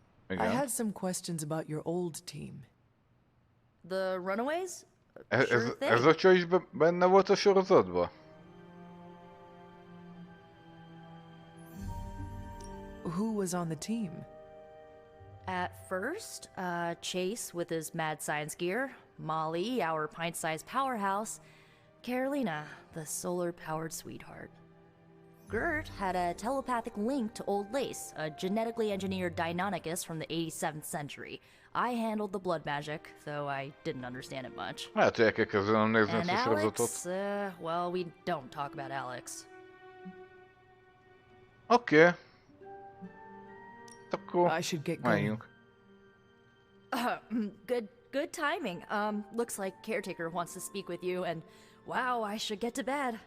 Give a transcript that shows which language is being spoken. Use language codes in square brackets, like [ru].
[en] I had some questions about your old team. The runaways? [hu] Ez a csaj is benne volt a sorozatban? [en] Who was on the team? At first, Chase with his mad science gear, Molly, our pint-sized powerhouse, Carolina, the solar-powered sweetheart. Gert had a telepathic link to Old Lace, a genetically engineered Deinonychus from the 87th century. I handled the blood magic, though I didn't understand it much. [hu] Hát, el kell kezdenem nézni ezt a sorozatot. [en] Well, we don't talk about Alex. [hu] Oké. Akkor menjünk. [en] Good timing. Looks like Caretaker wants to speak with you, and wow, I should get to bed.